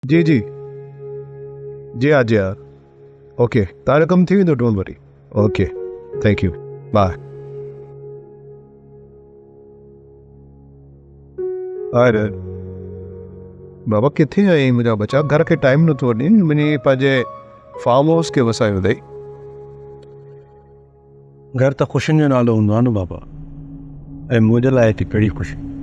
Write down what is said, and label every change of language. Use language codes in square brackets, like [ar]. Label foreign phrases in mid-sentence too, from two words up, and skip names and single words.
[sd] जी जी जी हाँ जी हाँ ओके तव्हां कमु थी वेंदो [en] don't worry okay thank you bye [sd] अरे बाबा किथे आई मुंहिंजा बचा घर खे टाइम नथो ॾियनि मुंहिंजी पंहिंजे फार्म हाउस खे वसायो अथई घर त ख़ुशियुनि जो नालो हूंदो आहे न बाबा ऐं मुंहिंजे लाइ हिते कहिड़ी ख़ुशी